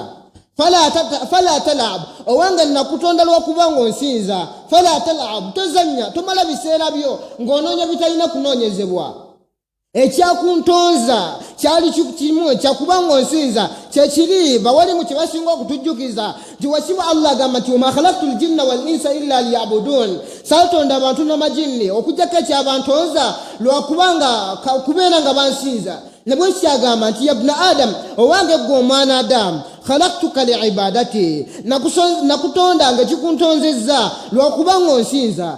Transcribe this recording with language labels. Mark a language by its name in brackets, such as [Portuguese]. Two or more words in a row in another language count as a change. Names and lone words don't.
[Arabic] فلا تطلب, [Ganda] owange nakutonda lwakubanga onsinza. [Arabic] فلا تطلب, [Ganda] tozanya, tomala biseera byo ng'onoonya bitalina kunoonyezebwa. Ekyakuntonza kyali kimu ekyakubanga onsinza kyekiri bawalimu kye basinga okutujjukiza nti wasiba Allah agamba nti [Arabic] وما خلقت الجن والإنس إلا ليعبدون, [Ganda] saatonda abantu n'amajinni okujjako ekyabantonza lwakubanga kubeera nga bansinza. Ne bwe kyagamba nti [Arabic] يا ابن آدم, [Ganda] owange gwe omwana Adamu, [Arabic] خلقتك لعبادتي, [Ganda] nakutonda ng'ekikuntonzezza lwakubanga onsinza.